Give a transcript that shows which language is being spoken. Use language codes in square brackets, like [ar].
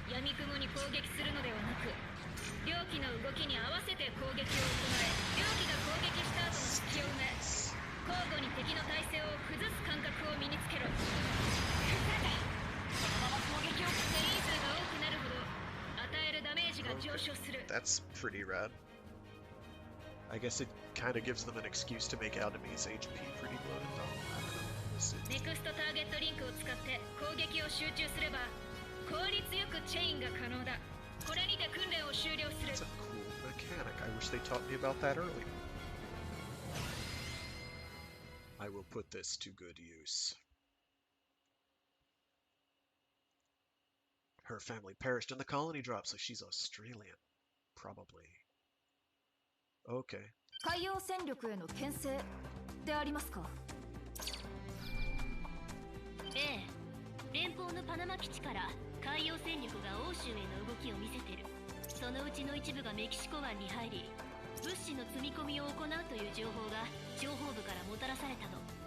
[ja] 闇雲に攻撃するのではなく猟奇の動きに合わせて攻撃を行え、猟奇が攻撃した後の隙を埋め交互に敵の体勢を崩す感覚を身につけろ。崩れた。そのまま攻撃をチェイン数が多くなるほど与えるダメージが上昇する。 [en] That's pretty rad. I guess it kind of gives them an excuse to make enemies HP pretty bloated though. I don't know. We'll see. ネクストターゲットリンクを使って攻撃を集中すれば効率よくチェインが可能だ。これにて訓練を終了する。 It's a cool mechanic. I wish they taught me about that early. I will put this to good use. Her family perished in the colony drop, so she's Australian. Probably. Okay. [ja] 海洋戦力への牽制でありますか。ええ、連邦のパナマ基地から海洋戦力が欧州への動きを見せてる。そのうちの一部がメキシコ湾に入り物資の積み込みを行うという情報が情報部からもたらされたの。